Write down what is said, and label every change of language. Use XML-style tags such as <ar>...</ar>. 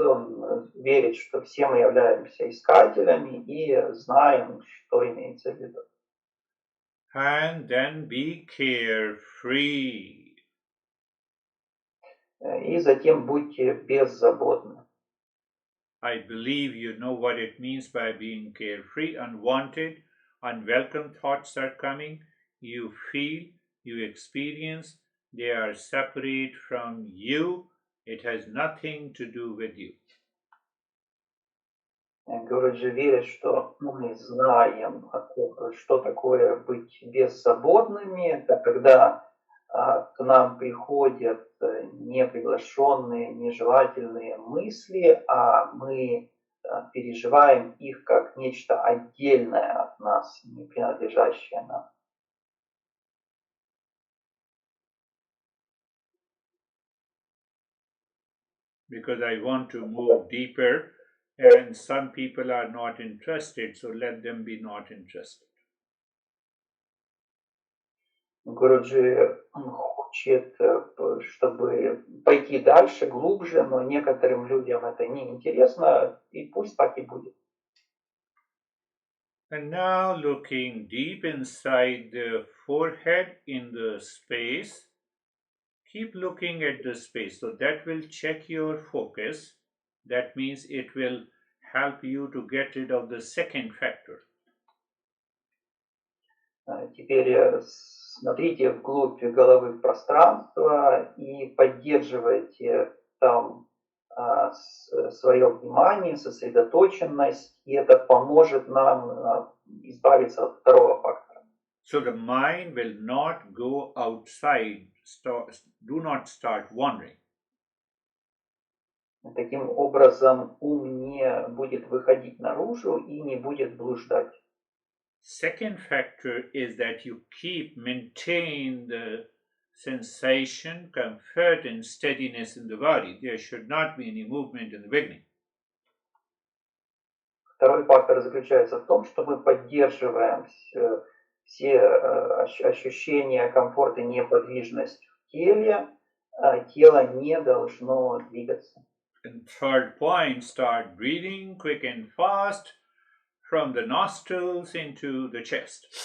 <ru>Он верит, что все мы являемся искателями и знаем, что имеется в виду.</ru> <en>And then be carefree.</en> <ru>И затем будьте беззаботны.</ru> <en>I believe you know what it means by being carefree, unwanted, unwelcome thoughts are coming, you feel, you experience, they are separate from you. It has nothing to do with you.</en> <ru>Гуруджи верит, что мы знаем, что такое быть беззаботными. Это когда к нам приходят неприглашенные, нежелательные мысли, а мы переживаем их как нечто отдельное от нас, не принадлежащее нам.</ru> <en>Because I want to move deeper, and some people are not interested, so let them be not interested.</en> <ru>Гуруджи хочет, чтобы пойти дальше, глубже, но некоторым людям это не интересно, и пусть так и будет.</ru> <en>And now looking deep inside the forehead in the space, keep looking at the space. So that will check your focus. That means it will help you to get rid of the second factor.</en> <ru>Теперь смотрите вглубь головы в пространство и поддерживайте там свое внимание, сосредоточенность, и это поможет нам избавиться от второго фактора.</ru> <en>So the mind will not go outside, do not start wandering.</en> <ru>Таким образом, ум не будет выходить наружу и не будет блуждать.</ru> <en>Second factor is that you maintain the sensation, comfort, and steadiness in the body. There should not be any movement in the beginning.</en> <ru>Второй фактор заключается в том, что мы поддерживаем все ощущения комфорта и неподвижность в теле. Тело не должно двигаться.</ru> <en>And third point, start breathing quick and fast from the nostrils into the chest.</en>